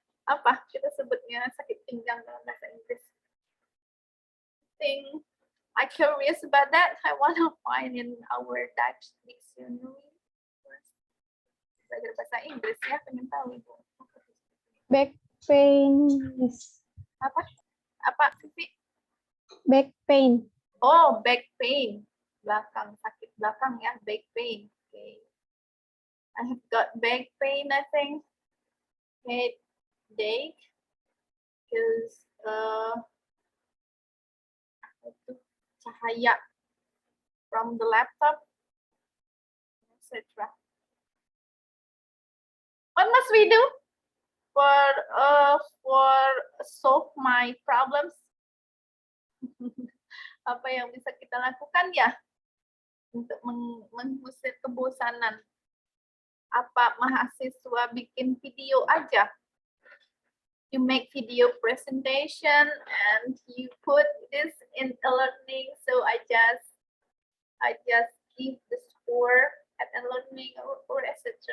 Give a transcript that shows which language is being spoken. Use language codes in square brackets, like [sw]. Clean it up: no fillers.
[id] Apa kita sebutnya sakit pinggang dalam bahasa Inggris? [en] I think I'm curious about that. I want to find in our Dutch dictionary. [id] Belajar bahasa Inggris ya, pengen tahu Ibu. [en] Back pain, Miss. [id] Apa Vivi? [en] Back pain. Oh, back pain. [id] Belakang, sakit belakang ya, [en] back pain. Okay. I have got back pain, I think. Headache. Because cahaya from the laptop, etc. What must we do for solve my problems? [id] Apa yang bisa kita lakukan ya untuk mengusir kebosanan? Apa mahasiswa bikin video aja? [en] You make video presentation and you put this in e-learning. So I just give the score at e-learning or etc.